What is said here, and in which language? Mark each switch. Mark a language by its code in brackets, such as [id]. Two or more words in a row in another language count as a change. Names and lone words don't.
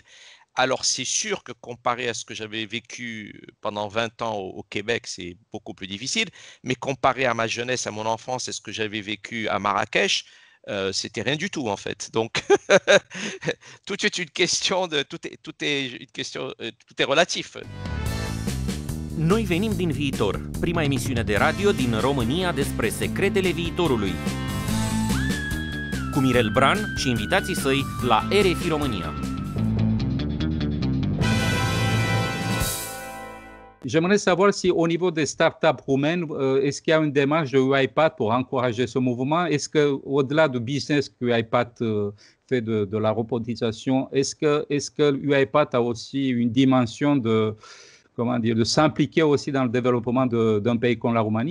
[fr] Alors, c'est sûr que comparé à ce que j'avais vécu pendant 20 ans au Québec, c'est beaucoup plus difficile. Mais comparé à ma jeunesse, à mon enfance et ce que j'avais vécu à Marrakech, c'était rien du tout en fait. Donc, tout est une question tout est relatif. [ro] Noi venim din viitor, prima emisiune de radio din România despre secretele viitorului. Cu Mirel Bran și invitații săi la RFI România. [fr] J'aimerais savoir si au niveau des startups roumaines, est-ce qu'il y a une démarche de UiPath pour encourager ce mouvement? Est-ce qu'au-delà du business que UiPath fait de la robotisation, est-ce que UiPath a aussi une dimension de s'impliquer aussi dans le développement d'un pays comme la Roumanie?